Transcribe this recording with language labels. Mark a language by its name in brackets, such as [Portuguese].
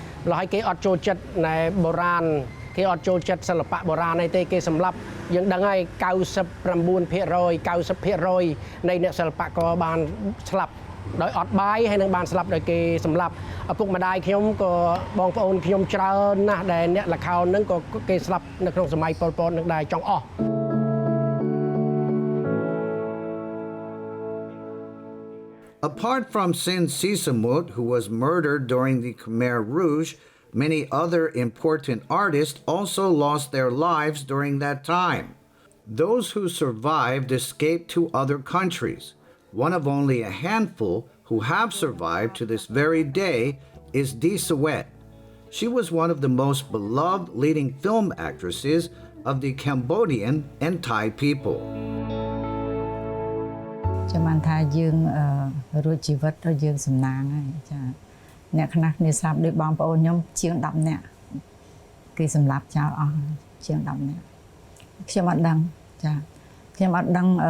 [Khmer] ម្ល៉េះហើយគេអត់ចូលចិត្តណែបុរាណគេអត់ចូលចិត្តសិល្បៈបុរាណអីទេគេសម្លាប់យើងដឹងហើយ 90% នៃអ្នកសិល្បករបានស្លាប់ដោយអត់បាយហើយនឹងបានស្លាប់ដោយគេសម្លាប់ឪពុកម្ដាយខ្ញុំក៏បងប្អូនខ្ញុំច្រើនណាស់ដែលអ្នកល្ខោនហ្នឹងក៏គេស្លាប់នៅក្នុងសម័យប៉ុលពតនឹងដែរចង់អស់ [English] Apart from Sin Sisamut, who was murdered during the Khmer Rouge, many other important artists also lost their lives during that time. Those who survived escaped to other countries. One of only a handful who have survived to this very day is Dee Sawet. She was one of the most beloved leading film actresses of the Cambodian and Thai people. [Khmer] ចាំបានថាយើងរួចជីវិតទៅយើងសំណាងហើយចាអ្នកខ្លះគ្នាស្លាប់ដោយបងប្អូនខ្ញុំជាង10នាក់គេសម្លាប់ចោលអស់ជាង10នាក់ខ្ញុំអត់ដឹងចាខ្ញុំអត់ដឹង